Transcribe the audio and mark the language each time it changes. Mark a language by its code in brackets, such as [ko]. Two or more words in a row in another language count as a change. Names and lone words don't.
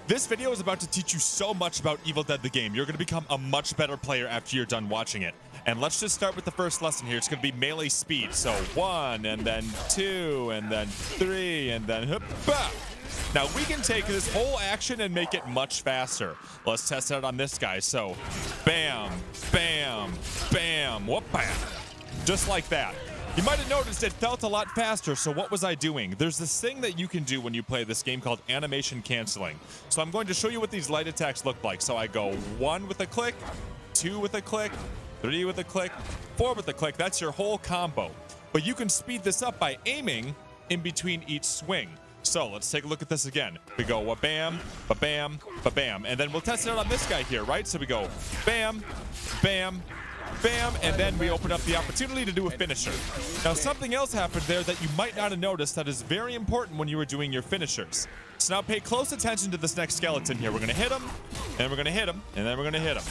[en] This video is about to teach you so much about Evil Dead the game. You're going to become a much better player after you're done watching it. And let's just start with the first lesson here. It's going to be melee speed. So 1, and then 2, and then 3, and then hoppa. Now we can take this whole action and make it much faster. Let's test it out on this guy. So bam, bam, bam, whoop, bam. Just like that. You might have noticed it felt a lot faster, so what was I doing? There's this thing that you can do when you play this game called animation canceling. So I'm going to show you what these light attacks look like. So I go 1 with a click, 2 with a click, 3 with a click, 4 with a click. That's your whole combo. But you can speed this up by aiming in between each swing. So let's take a look at this again. We go ba-bam, ba-bam, ba-bam. And then we'll test it out on this guy here, right? So we go bam, bam, bam, and then we open up the opportunity to do a finisher. Now something else happened there that you might not have noticed that is very important when you were doing your finishers. So now pay close attention to this next skeleton here. We're gonna hit him, and we're gonna hit him, and then we're gonna hit him.